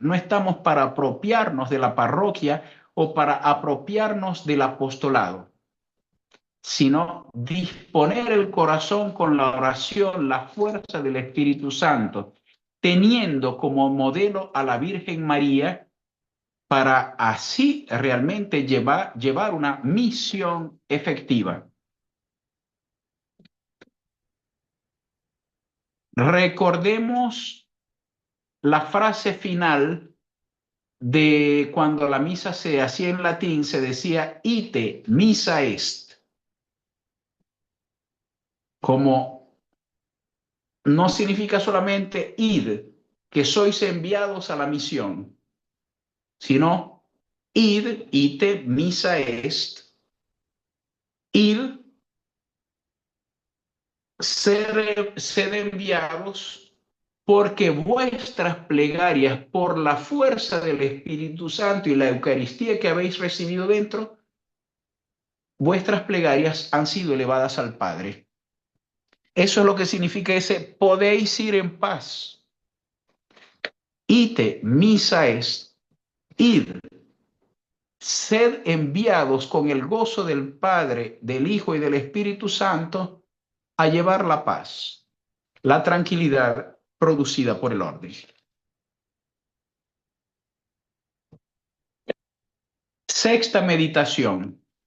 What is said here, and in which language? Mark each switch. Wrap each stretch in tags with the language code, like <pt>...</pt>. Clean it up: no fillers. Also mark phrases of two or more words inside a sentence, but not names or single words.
<es>No estamos para apropiarnos de la parroquia o para apropiarnos del apostolado, sino disponer el corazón con la oración, la fuerza del Espíritu Santo, teniendo como modelo a la Virgen María, para así realmente llevar una misión efectiva. Recordemos la frase final de cuando la misa se hacía en latín, se decía</es> <la>ite missa est,</la> <es>como no significa solamente id, que sois enviados a la misión, sino id,</es> <la>ite missa est,</la> <es>id, sed enviados, porque vuestras plegarias por la fuerza del Espíritu Santo y la Eucaristía que habéis recibido dentro, vuestras plegarias han sido elevadas al Padre. Eso es lo que significa ese podéis ir en paz.</es> <la>Ite missa est,</la> <es>id, sed enviados con el gozo del Padre, del Hijo y del Espíritu Santo a llevar la paz, la tranquilidad producida por el orden. Sexta meditación.</es>